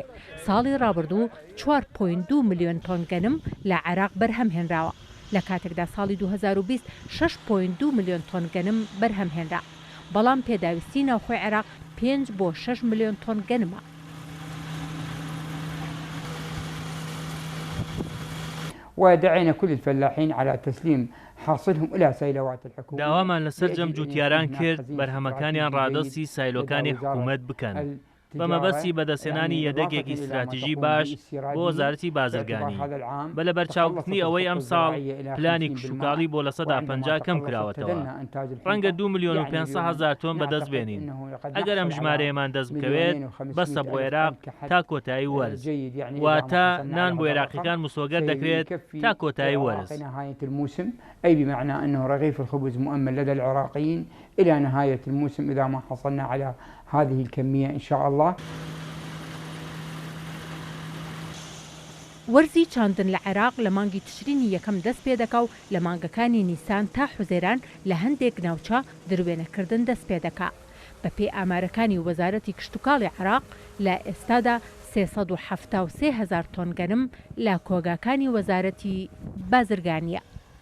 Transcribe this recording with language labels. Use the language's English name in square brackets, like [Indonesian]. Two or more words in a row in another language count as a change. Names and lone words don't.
[Central Kurdish] ساڵی ڕابردوو 4.2 ملیۆن تۆن گەنم لە عێراق بەرهەم هێنراوە، لە کاتێکدا ساڵی 2020 6.2 ملیۆن تۆن گەنم بەرهەم هێنرا، بەڵام پێداویستی ناوخۆی عێراق 5 بۆ 6 ملیۆن تۆن گەنمە. [Arabic] ودعينا كل الفلاحين على تسليم حاصلهم إلى سيلوات الحكومة. [Central Kurdish] داوامان لەسەر جەم جوتیاران کرد بەرهەمەکانیان ڕادەستی سایلۆکانی حکوومەت بکەن، بەمەبەستی بەدەستێنانی یەدەگێکی استراتیژی باش بۆ وەزارەتی بازرگانی. بە لە بەرچاوکردنی ئەوەی ئەم ساڵ پلانی کشتوکاڵی بۆ لە 150 کەم کراوەتەوە، ڕەنگە 2 ملیۆن و 500 هەزار تۆن بەدەست بێنین. ئەگەر ئەم ژمارەیەمان دەست بکەوێت بەسە بۆ عێراق تا کۆتایی وەرز، واتە نان بۆ عێراقیەکان مسۆگەر دەکرێت تا کۆتایی وەرز. [Arabic] أي بمعنى أنه رغيف الخبز مؤمن لدى العراقيين إلى نهاية الموسم إذا ما حصلنا على هذه الكمية إن شاء الله. [Central Kurdish] وەرزی چاندن لە عێراق لە مانگی تشرینی یەکەم دەست پێ دەکا و لە مانگەکانی نیسان تا حوزێران لە هەندێک ناوچە دروێنەکردن دەست پێ دەکا. بە پێی ئامارەکانی وەزارەتی کشتوکاڵی عێراق لە ئێستادا 373 هزار تۆن گەنم لە کۆگاکانی وەزارەتی بازرگانیە.